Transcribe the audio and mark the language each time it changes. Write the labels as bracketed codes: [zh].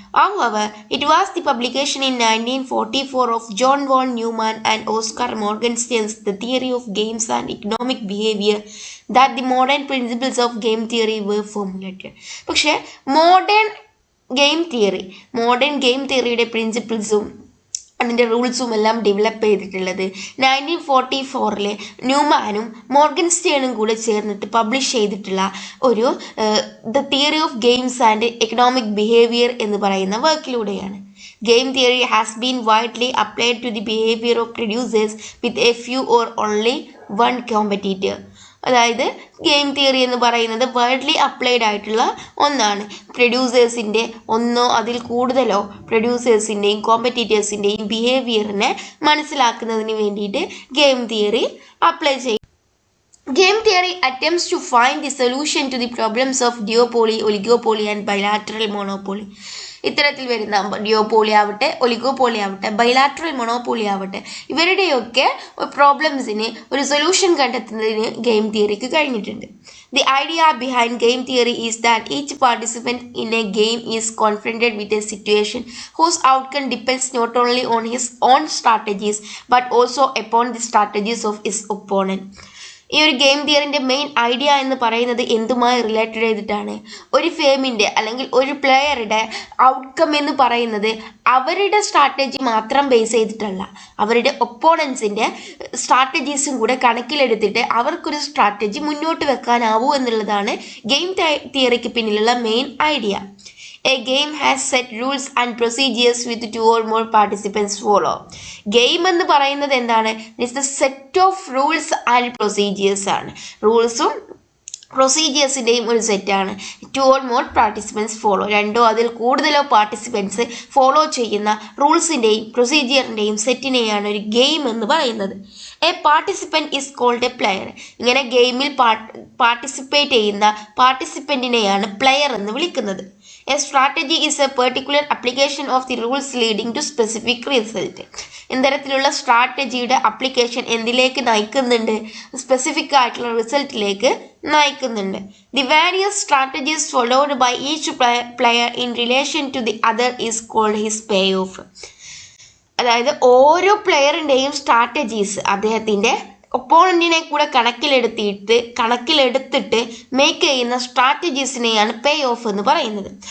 [en] However, it was the publication in 1944 of John von Neumann and Oscar Morgenstern's The Theory of Games and Economic Behavior that the modern principles of game theory were formulated. [ml] പക്ഷേ modern game തിയറിയുടെ പ്രിൻസിപ്പിൾസും അതിൻ്റെ റൂൾസും എല്ലാം develop ചെയ്തിട്ടുള്ളത് 1944 ന്യൂമാനും മോർഗൻസ്റ്റേണും കൂടെ ചേർന്നിട്ട് publish ചെയ്തിട്ടുള്ള ഒരു the theory of games and economic behaviour എന്ന് പറയുന്ന വർക്കിലൂടെയാണ്. [en] Game theory has been widely applied to the behavior of producers with a few or only one competitor. [ml] അതായത് ഗെയിം തിയറി എന്ന് പറയുന്നത് വൈഡ്ലി അപ്ലൈഡ് ആയിട്ടുള്ള ഒന്നാണ്. പ്രൊഡ്യൂസേഴ്സിൻ്റെ ഒന്നോ അതിൽ കൂടുതലോ പ്രൊഡ്യൂസേഴ്സിൻ്റെയും കോമ്പറ്റീറ്റേഴ്സിൻ്റെയും ബിഹേവിയറിനെ മനസ്സിലാക്കുന്നതിന് വേണ്ടിയിട്ട് ഗെയിം തിയറി അപ്ലൈ ചെയ്യും. [en] Game theory attempts to find the solution to the problems of duopoly, oligopoly and bilateral monopoly. [ml] ഇത്തരത്തിൽ വരുന്ന ഡിയോപോളി ആവട്ടെ, ഒലിഗോപോളി ആവട്ടെ, ബൈലാറ്ററൽ മൊണോപോളി ആവട്ടെ, ഇവരുടെയൊക്കെ പ്രോബ്ലംസിന് ഒരു സൊല്യൂഷൻ കണ്ടെത്തുന്നതിന് ഗെയിം തിയറിക്ക് കഴിഞ്ഞിട്ടുണ്ട്. [en] The idea behind game theory is that each participant in a game is confronted with a situation whose outcome depends not only on his own strategies but also upon the strategies of his opponent. [ml] ഈ ഒരു game തിയറിൻ്റെ main idea എന്ന് പറയുന്നത് എന്തുമായി related ചെയ്തിട്ടാണ്? ഒരു ഫേമിൻ്റെ അല്ലെങ്കിൽ ഒരു പ്ലെയറുടെ outcome എന്ന് പറയുന്നത് അവരുടെ സ്ട്രാറ്റജി മാത്രം ബേസ് ചെയ്തിട്ടല്ല, അവരുടെ ഒപ്പോണൻസിൻ്റെ സ്ട്രാറ്റജീസും കൂടെ കണക്കിലെടുത്തിട്ട് അവർക്കൊരു സ്ട്രാറ്റജി മുന്നോട്ട് വെക്കാനാവൂ എന്നുള്ളതാണ് ഗെയിം തിയറിക്ക് പിന്നിലുള്ള main idea. [en] A game has set rules and procedures with 2 or more participants follow. [ml] Game എന്ന് പറയുന്നത് എന്താണ്? [en] It's a set of rules and procedures ആണ്. [ml] റൂൾസും പ്രൊസീജിയേഴ്സിൻ്റെയും ഒരു സെറ്റാണ്. [en] 2 or more participants follow. [ml] 2 അതിൽ കൂടുതലോ പാർട്ടിസിപ്പൻസ് ഫോളോ ചെയ്യുന്ന റൂൾസിൻ്റെയും പ്രൊസീജിയറിൻ്റെയും സെറ്റിനെയാണ് ഒരു ഗെയിം എന്ന് പറയുന്നത്. [en] A participant is called a player. [ml] ഇങ്ങനെ ഗെയിമിൽ പാർട്ടിസിപ്പേറ്റ് ചെയ്യുന്ന പാർട്ടിസിപ്പൻറ്റിനെയാണ് പ്ലെയർ എന്ന് വിളിക്കുന്നത്. [en] A strategy is a particular application of the rules leading to specific result. [ml] ഇത്തരത്തിലുള്ള സ്ട്രാറ്റജിയുടെ അപ്ലിക്കേഷൻ എന്തിലേക്ക് നയിക്കുന്നുണ്ട്? സ്പെസിഫിക് ആയിട്ടുള്ള റിസൾട്ടിലേക്ക് നയിക്കുന്നുണ്ട്. [en] The various strategies followed by each player in relation to the other is called his payoff. [ml] അതായത് ഓരോ പ്ലെയറിൻ്റെയും strategies അദ്ദേഹത്തിൻ്റെ ഒപ്പോണൻറ്റിനെ കൂടെ കണക്കിലെടുത്തിട്ട് make ചെയ്യുന്ന സ്ട്രാറ്റജീസിനെയാണ് പേ of എന്ന് പറയുന്നത്.